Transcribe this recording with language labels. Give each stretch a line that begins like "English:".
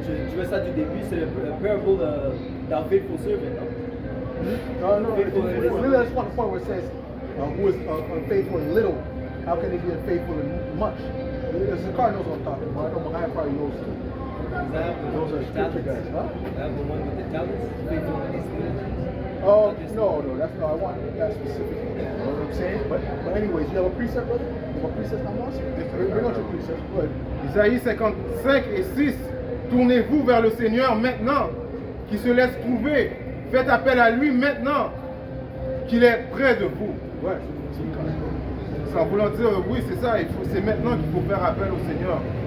French: Tu veux ça du début, c'est le parable d'un
English: faithful servant,
French: non?
English: No, it's really that's one point where it says, who is unfaithful in little, how can they be unfaithful in much? The Cardinals on top, but I know Mahan probably knows too. Those are scripture guys, huh? The one with the talents, faithful in his little. Oh, no, that's not, I want that specific. You know what I'm saying? But anyways, you have a precept, brother? You have a precept on us? Bring out your precept. Go ahead.
French: Isaïe 55 et 6. Tournez-vous vers le Seigneur maintenant, qui se laisse trouver. Faites appel à lui maintenant, qu'il est près de vous. Ouais, Sans vouloir dire oui, c'est ça, c'est maintenant qu'il faut faire appel au Seigneur.